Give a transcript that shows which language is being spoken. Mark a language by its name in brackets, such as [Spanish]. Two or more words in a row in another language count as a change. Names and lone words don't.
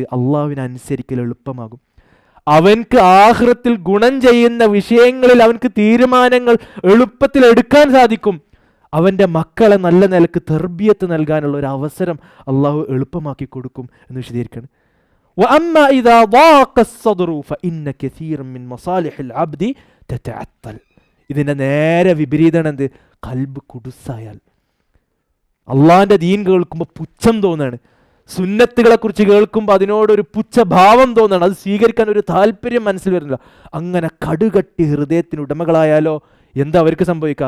[Malayalam] അള്ളാഹുവിനെ അനുസരിക്കൽ എളുപ്പമാകും, അവൻക്ക് ആഖിറത്തിൽ ഗുണം ചെയ്യുന്ന വിഷയങ്ങളിൽ അവൻക്ക് തീരുമാനങ്ങൾ എളുപ്പത്തിൽ എടുക്കാൻ സാധിക്കും, അവൻ്റെ മക്കളെ നല്ല നിലക്ക് തർബിയത്ത് നൽകാനുള്ള ഒരു അവസരം അള്ളാഹു എളുപ്പമാക്കി കൊടുക്കും എന്ന് വിശദീകരിക്കുകയാണ്. [Arabic] وأما إذا ضاق الصدر فإن كثيرا من مصالح العبد تتعطل. [Malayalam] ഇതിൻ്റെ നേരെ വിപരീതമാണ് എന്ത്? കൽബ് കുടുസായാൽ, അള്ളാഹിൻ്റെ ദീൻ കേൾക്കുമ്പോൾ പുച്ഛം തോന്നാണ്, സുന്നത്തുകളെ കുറിച്ച് കേൾക്കുമ്പോൾ അതിനോടൊരു പുച്ഛഭാവം തോന്നാണ്, അത് സ്വീകരിക്കാൻ ഒരു താല്പര്യം മനസ്സിൽ വരുന്നില്ല. അങ്ങനെ കടുകട്ടി ഹൃദയത്തിന് ഉടമകളായാലോ എന്താ അവർക്ക് സംഭവിക്കുക?